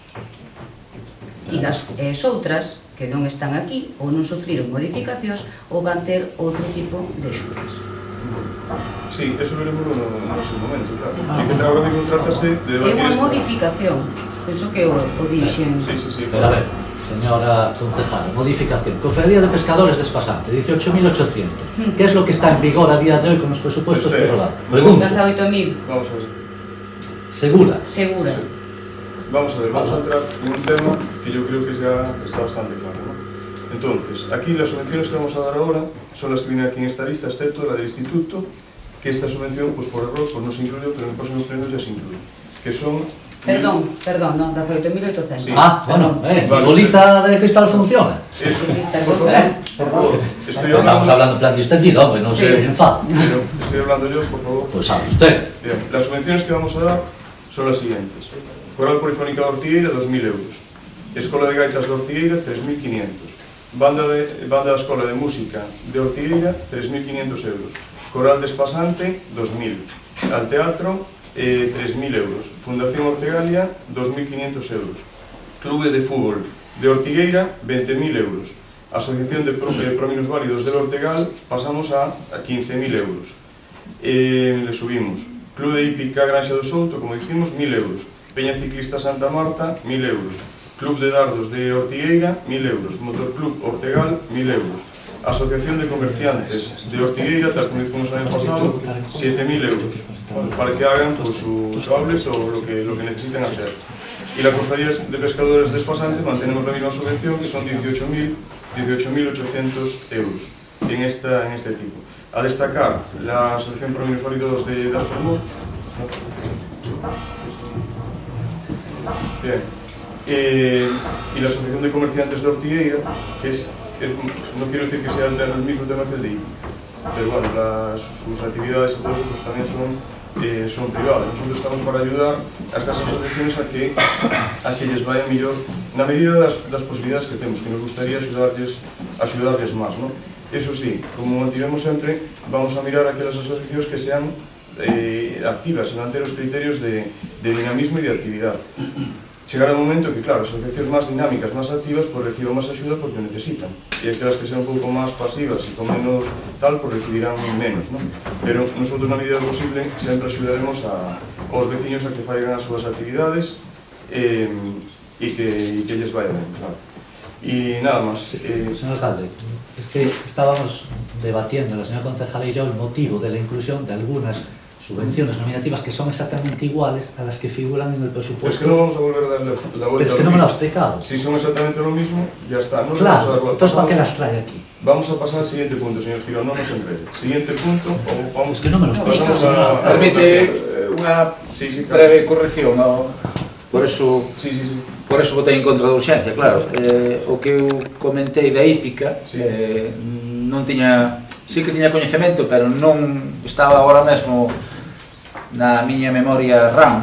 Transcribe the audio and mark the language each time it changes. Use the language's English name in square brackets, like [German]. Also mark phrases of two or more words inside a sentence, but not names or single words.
[Galician] E as outras, que non están aquí, ou non sufriron modificacións, ou van ter outro tipo de axudas. [Spanish] Sí, eso [Galician] veremos no seu momento, claro. E que agora mesmo trátase de É debatir unha modificación, penso que o dixen. Sí. [Spanish] Pero a ver, señora concejala, modificación. Cofradía de Pescadores de Espasante, 18.800. ¿Qué es lo que está en vigor a día de hoy con los presupuestos prorrogados? Pregunto. 18.000. Vamos a ver. ¿Segura? Segura. Sí. Vamos a ver, vamos a entrar en un tema que yo creo que ya está bastante claro, ¿no? Entonces, aquí las subvenciones que vamos a dar ahora son las que vienen aquí en esta lista, excepto la del instituto, que esta subvención, pues por error, pues no se incluyó, pero en el próximo pleno ya se incluye. Que son... [Galician] Perdón, non, 18.800. [Spanish] Sí. Bueno, Vale. ¿la bolita de cristal funciona? Eso, Sí, por favor, Estamos hablando en plan distendido, hombre, no se enfada. Estoy hablando yo, por favor. Pues sabe usted. Bien, las subvenciones que vamos a dar son las siguientes. Coral Polifónica de Ortigueira, 2.000 euros. Escola de Gaitas de Ortigueira, 3.500. Banda da Escola de Música de Ortigueira, 3.500 euros. Coral de Espasante, 2.000. Al teatro, 3.000 euros. Fundación Ortegalia, 2.500 euros. Clube de Fútbol de Ortigueira, 20.000 euros. Asociación de Prominusválidos del Ortegal, pasamos a 15.000 euros. Le subimos. Club de Hípica Granxa do Souto, como dijimos, 1.000 euros. Peña Ciclista Santa Marta, 1.000 euros. Club de Dardos de Ortigueira, 1.000 euros. Motorclub Ortegal, 1.000 euros. Asociación de Comerciantes de Ortigueira, tal como dijimos el año pasado, 7.000 euros, para que hagan pues, sus cables o lo que necesiten hacer. Y la Cofradía de Pescadores de Espasante mantenemos la misma subvención, que son 18.800 euros en este tipo. A destacar la Asociación Pro Minusválidos de Aspermur. Bien. Y la Asociación de Comerciantes de Ortigueira, que es, no quiero decir que sea el mismo tema que el de IPI, pero bueno, sus actividades y todo eso pues, también son privadas. Nosotros estamos para ayudar a estas asociaciones a que les vaya [Galician] mellor na medida das posibilidades que temos, que nos gustaría axudarles máis, [Spanish] ¿no? [Galician] Eso sí, como mantivemos sempre, vamos a mirar aquelas asociacións que sean activas, en manter os criterios de dinamismo e de actividad. Chegará un momento que, claro, as asociacións máis dinámicas, máis activas, pues reciban máis axuda porque o necesitan. E aquelas que sean un pouco máis pasivas e con menos tal, pues recibirán menos, ¿no? Pero nosotros, na medida do posible, sempre axudaremos aos veciños a que faigan as súas actividades e que lles vaya ben, claro. [Spanish] Y nada más. Señor alcalde, es que estábamos debatiendo la señora concejala y yo el motivo de la inclusión de algunas subvenciones nominativas que son exactamente iguales a las que figuran en el presupuesto. Pues que no vamos a volver a darle la vuelta. Pero es que no me lo ha explicado. Si son exactamente lo mismo, ya está. No le vamos a Claro, dar vuelta. entonces ¿para qué las trae aquí? Vamos a pasar al siguiente punto, señor Girón, no nos enrede. Siguiente punto, o vamos... Es que no me lo explica. Pasamos a [Galician] Permite unha [Spanish] Sí, claro. [Galician] breve corrección, no? Por eso votei en contra da urxencia, claro. O que eu comentei da hípica, Sí. Non tiña... Sí que tiña coñecemento, pero non estaba agora mesmo na miña memoria RAM,